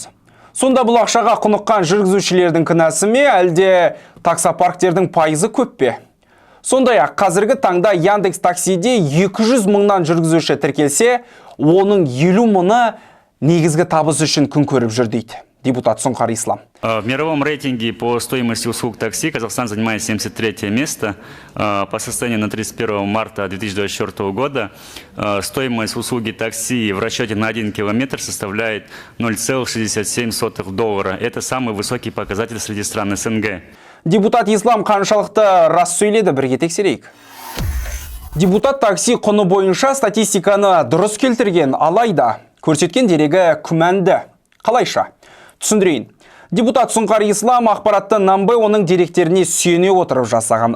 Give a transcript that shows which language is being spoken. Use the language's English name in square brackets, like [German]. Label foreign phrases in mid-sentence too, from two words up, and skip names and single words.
[Kazakh] Сонда бұл ақшаға құныққан жүргізушілердің кінәсі ме, әлде таксопарктердің пайызы көп пе? Сондай-ақ қазіргі таңда Яндекс таксиде 200 мыңнан жүргізуші тіркелсе, оның 50 мыңы негізгі табыс үшін күн көріп жүр дейді депутат Сұңқар Ислам. [Russian] В мировом рейтинге по стоимости услуг такси Казахстан занимает 73 место. По состоянию на 31 марта 2024 года стоимость услуги такси в расчете на 1 километр составляет $0,67. Это самый высокий показатель среди стран СНГ. [Kazakh] Депутат Ислам қаншалықты рас сөйледі, бірге тексерейік. Депутат такси құны бойынша статистиканы дұрыс келтірген, алайда көрсеткен дерегі күмәнді. Қалайша? Түсіндірейін. Депутат Сұңқар Ислам ақпаратты Намбе оның деректеріне сүйене отырып жасаған.